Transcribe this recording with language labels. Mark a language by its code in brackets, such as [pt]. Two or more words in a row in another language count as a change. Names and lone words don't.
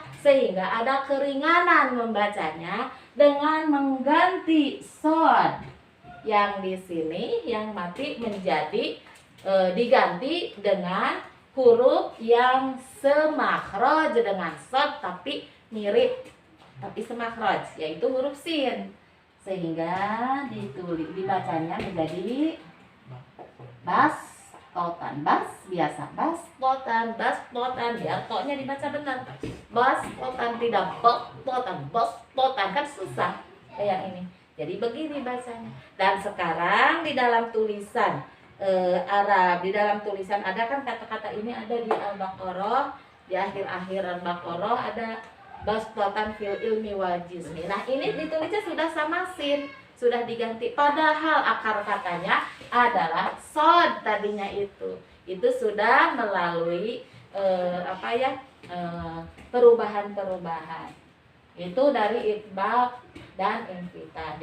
[id] sehingga ada keringanan membacanya dengan mengganti sod yang di sini yang mati menjadi diganti dengan huruf yang semakhraj dengan sod tapi mirip tapi semakhraj, yaitu huruf sin, sehingga dibacanya menjadi bas-totan, bas biasa, bas-totan, bas-totan, biar to-nya dibaca benar, bas-totan, tidak bas-totan, bas-totan, kan susah kayak ini. Jadi begini bacanya. Dan sekarang di dalam tulisan Arab, di dalam tulisan ada kan kata-kata ini ada di Al-Baqarah, di akhir-akhir Al-Baqarah ada [ar] بسطة في العلم والجسم. [id] Nah ini ditulisnya sudah sama sin, sudah diganti, padahal akar katanya adalah sod tadinya itu sudah melalui perubahan-perubahan itu dari itbaq dan infitah.